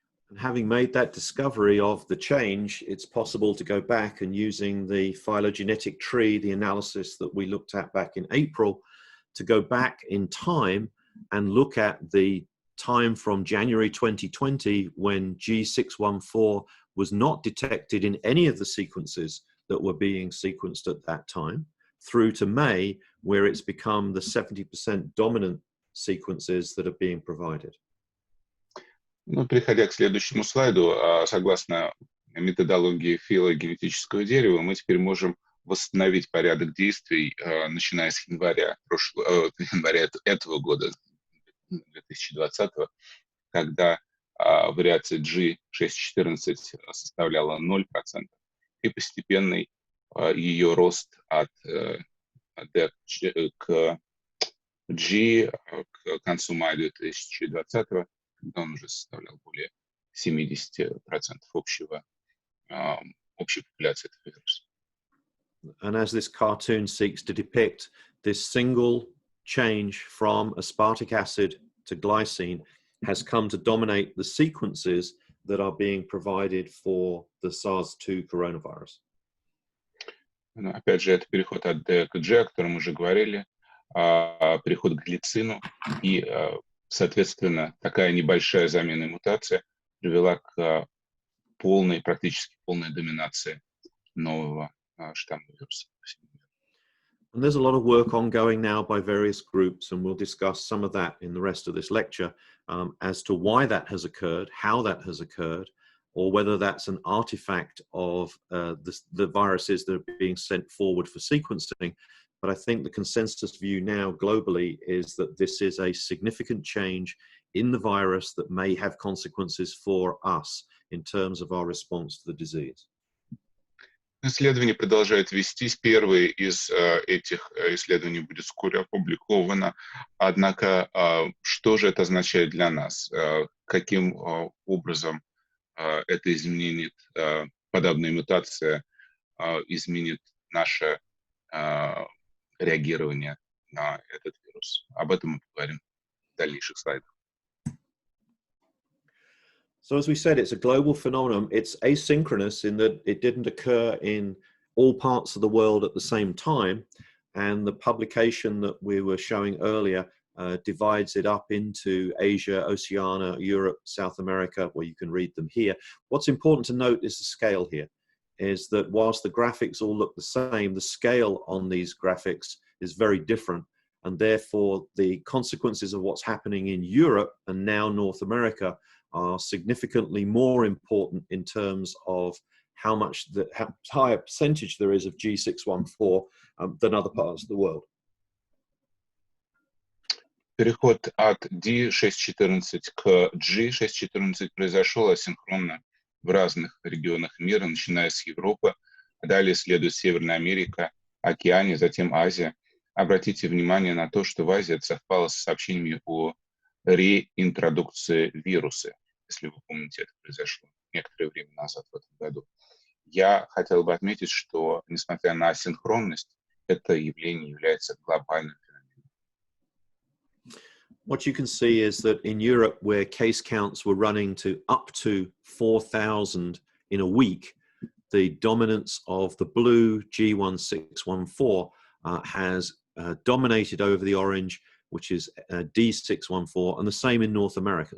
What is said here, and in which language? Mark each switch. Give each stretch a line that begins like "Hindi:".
English: And having made that discovery of the change, it's possible to go back and using the phylogenetic tree, the analysis that we looked at back in April, to go back in time and look at the time from January 2020 when G614 was not detected in any of the sequences that were being sequenced at that time, through to May, where it's become the 70% dominant sequences that are being provided.
Russian: Ну, переходя к следующему слайду, согласно методологии филогенетического дерева, мы теперь можем восстановить порядок действий, начиная с января этого года, 2020, когда вариация G614 составляла 0%, и постепенный ее рост от D к G к концу мая 2020, когда он уже составлял более 70% общей популяции этого вируса.
English: And as this cartoon seeks to depict this single change from aspartic acid to glycine has come to dominate the sequences that are being provided for the SARS-2 coronavirus.
Russian: Опять же, это переход от D к G, о котором мы уже говорили, переход к глицину, и, соответственно, такая небольшая замена и мутация привела к практически полной доминации нового штамма вируса.
English: And there's a lot of work ongoing now by various groups, and we'll discuss some of that in the rest of this lecture as to why that has occurred, how that has occurred, or whether that's an artifact of the viruses that are being sent forward for sequencing. But I think the consensus view now globally is that this is a significant change in the virus that may have consequences for us in terms of our response to the disease.
Russian: Исследование продолжает вестись. Первое из этих исследований будет вскоре опубликовано. Однако, что же это означает для нас? Каким образом это изменит, подобная мутация изменит наше реагирование на этот вирус? Об этом мы поговорим в дальнейших слайдах.
English: So as we said, it's a global phenomenon. It's asynchronous in that it didn't occur in all parts of the world at the same time. And the publication that we were showing earlier divides it up into Asia, Oceania, Europe, South America, where you can read them here. What's important to note is the scale here, is that whilst the graphics all look the same, the scale on these graphics is very different. And therefore, the consequences of what's happening in Europe and now North America are significantly more important in terms of how higher percentage there is of G614 than other parts of the world.
Russian: Переход от D614 к G614 произошел асинхронно в разных регионах мира, начиная с Европы, далее следует Северная Америка, Океания, затем Азия. Обратите внимание на то, что в Азии это совпало с сообщениями о реинтродукции вируса. Если вы помните, это произошло некоторое время назад в этом году. Я хотел бы отметить, что, несмотря на асинхронность, это явление является глобальным феноменом.
English: What you can see is that in Europe, where case counts were running to up to 4,000 in a week, the dominance of the blue G1614 has dominated over the orange, which is D614, and the same in North America.